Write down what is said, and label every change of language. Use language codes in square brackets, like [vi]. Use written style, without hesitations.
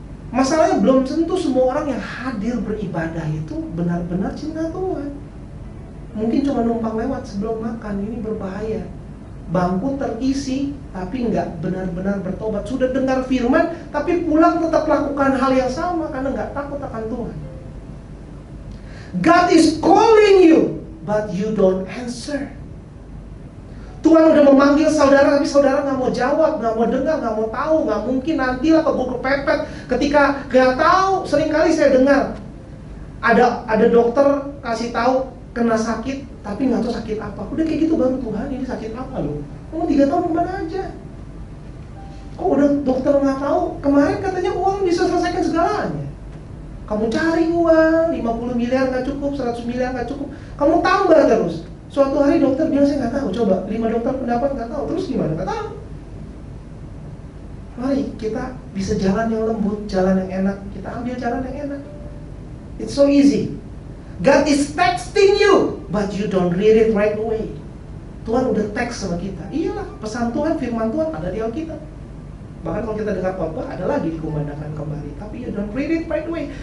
[id] Masalahnya belum tentu semua orang yang hadir beribadah itu benar-benar cinta Tuhan. Mungkin cuma numpang lewat sebelum makan, ini berbahaya. Bangku terisi tapi nggak benar-benar bertobat. Sudah dengar firman tapi pulang tetap lakukan hal yang sama karena nggak takut akan Tuhan. [en] God is calling you, but you don't answer. [id] Tuhan udah memanggil saudara, tapi saudara nggak mau jawab, nggak mau dengar, nggak mau tahu, nggak mungkin nantilah keburu kepepet. Ketika nggak tahu, seringkali saya dengar ada dokter kasih tahu kena sakit, tapi nggak tahu sakit apa. Udah kayak gitu baru Tuhan ini sakit apa loh? Kamu 3 tahun kemana aja? Kok udah dokter nggak tahu? Kemarin katanya uang bisa selesaikan segalanya. Kamu cari uang, 50 miliar nggak cukup, 100 miliar nggak cukup. Kamu tambah terus. Suatu hari dokter bilang saya nggak tahu. Coba 5 dokter pendapat nggak tahu. Terus gimana? Nggak tahu. Mari kita bisa jalan yang lembut, jalan yang enak. Kita ambil jalan yang enak. [en] It's so easy. God is texting you, but you don't read it right away. [id] Tuhan udah teks sama kita. Iyalah, pesan Tuhan, firman Tuhan ada di Alkitab. Bahkan kalau kita dengar khotbah ada lagi dikumandangkan kembali. Tapi [en] you don't read it right away.